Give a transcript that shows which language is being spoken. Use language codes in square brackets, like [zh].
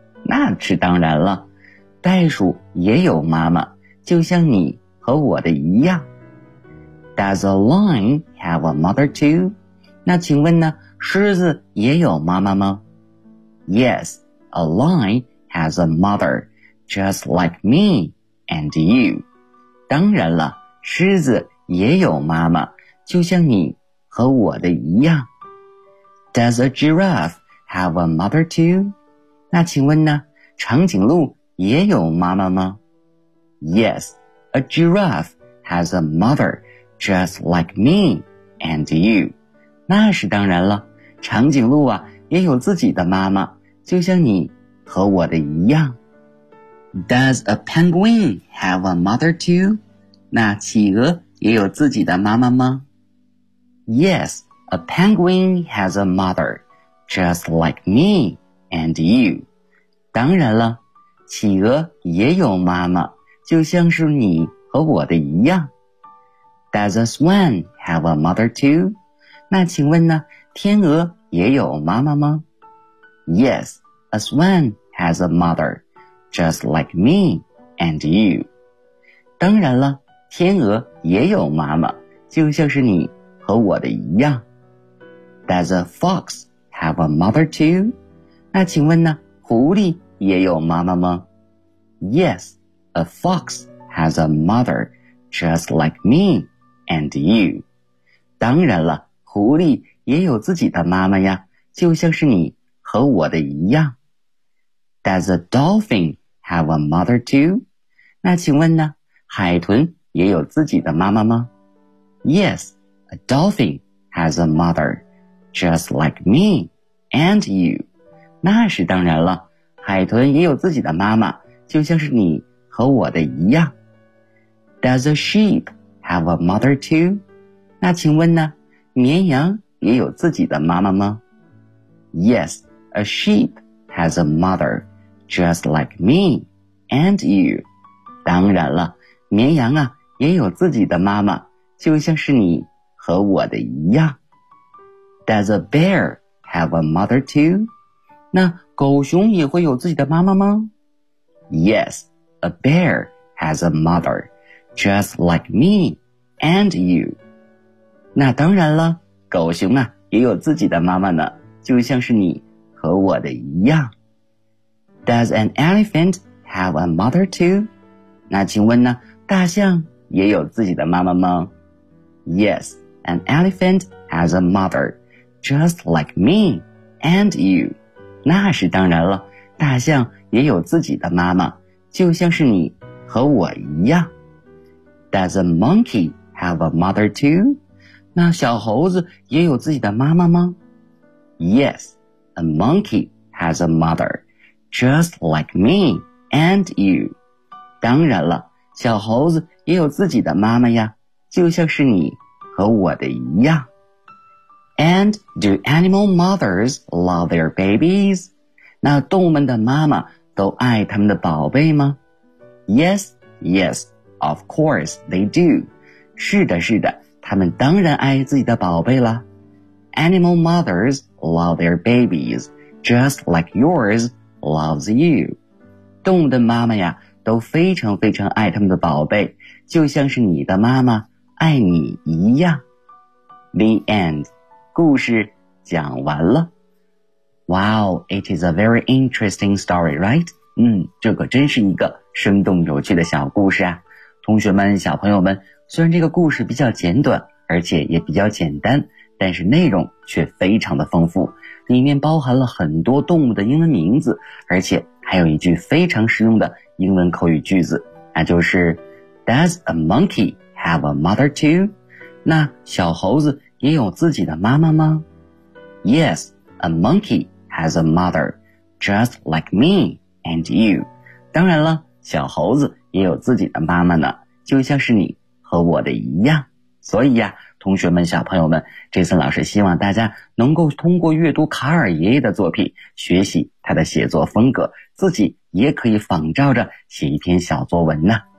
[zh] 那是当然了，袋鼠也有妈妈，就像你和我的一样。 [en] Does a lion have a mother too? [zh] 那请问呢，狮子也有妈妈吗？ [en] Yes, a lion has a mother, just like me and you. [zh] 当然了，狮子也有妈妈，就像你和我的一样。 [en] Does a giraffe have a mother too? [zh] 那请问呢，长颈鹿也有妈妈吗？ [en] Yes, a giraffe has a mother, just like me and you. [zh] 那是当然了，长颈鹿啊，也有自己的妈妈，就像你和我的一样。 [en] Does a penguin have a mother too? [zh] 那企鹅也有自己的妈妈吗？ [en] Yes, a penguin has a mother, just like me and you. [zh] 当然了，企鹅也有妈妈，就像是你和我的一样。 [en] Does a swan have a mother too? [zh] 那请问呢，天鹅也有妈妈吗？ [en] Yes, a swan has a mother, just like me and you. [zh] 当然了，天鹅也有妈妈，就像是你和我的一样。 [en] Does a fox have a mother too? [zh] 那请问呢，狐狸也有妈妈吗？ [en] Yes, a fox has a mother, just like me and you. [zh] 当然了，狐狸也有自己的妈妈呀，就像是你和我的一样。 [en] Does a dolphin have a mother too? [zh] 那请问呢，海豚也有自己的妈妈吗？ [en] Yes, a dolphin has a mother, just like me and you. [zh] 那是当然了，海豚也有自己的妈妈，就像是你和我的一样。 [en] Does a sheep have a mother too? [zh] 那请问呢，绵羊也有自己的妈妈吗？ [en] Yes, a sheep has a mother, just like me and you. [zh] 当然了，绵羊啊，也有自己的妈妈，就像是你和我的一样。 [en] Does a bear have a mother too? [zh] 那狗熊也会有自己的妈妈吗？ [en] Yes, a bear has a mother, just like me and you. [zh] 那当然了，狗熊啊，也有自己的妈妈呢，就像是你和我的一样。 [en] Does an elephant have a mother too? [zh] 那请问呢，大象也有自己的妈妈吗？ [en] Yes, an elephant has a mother, just like me and you. [zh] 那是当然了，大象也有自己的妈妈，就像是你和我一样。 [en] Does a monkey have a mother too? [zh] 那小猴子也有自己的妈妈吗？ [en] Yes, a monkey has a mother, just like me and you. [zh] 当然了，小猴子也有自己的妈妈呀，就像是你和我的一样。 [en] And do animal mothers love their babies? [zh] 那动物们的妈妈都爱他们的宝贝吗？ [en] Yes, yes, of course they do. [zh] 是的，是的，他们当然爱自己的宝贝了。 [en] Animal mothers love their babies, just like yours loves you. [zh] 动物的妈妈呀，都非常非常爱他们的宝贝，就像是你的妈妈爱你一样。 [en] The end. [zh] 故事讲完了。 [en] Wow, it is a very interesting story, right? [zh] 这可真是一个生动有趣的小故事啊。同学们，小朋友们，虽然这个故事比较简短，而且也比较简单，但是内容却非常的丰富，里面包含了很多动物的英文名字，而且还有一句非常实用的英文口语句子，那就是 [en] Does a monkey have a mother too? [zh] 那小猴子也有自己的妈妈吗？ [en] Yes, a monkey has a mother, just like me and you. [zh] 当然了，小猴子也有自己的妈妈呢，就像是你和我的一样。所以呀，同学们，小朋友们，这次老师希望大家能够通过阅读卡尔爷爷的作品，学习他的写作风格，自己也可以仿照着写一篇小作文呢。